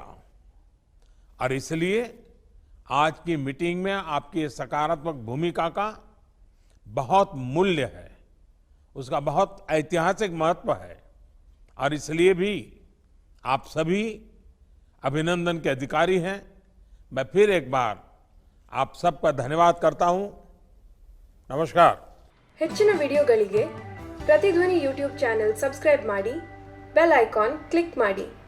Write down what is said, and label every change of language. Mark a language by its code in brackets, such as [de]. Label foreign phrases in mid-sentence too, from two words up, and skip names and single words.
[hi] और इसलिए आज की मीटिंग में आपकी सकारात्मक भूमिका का बहुत मूल्य है, उसका बहुत ऐतिहासिक महत्व है। और इसलिए भी आप सभी अभिनंदन के अधिकारी हैं। मैं फिर एक बार आप सबका धन्यवाद करता हूं। नमस्कार। [kn] ಹೆಚ್ಚಿನ ವಿಡಿಯೋಗಳಿಗೆ ಪ್ರತಿಧ್ವನಿ [en] YouTube channel subscribe [kn] ಮಾಡಿ, [en] bell icon click [kn] ಮಾಡಿ।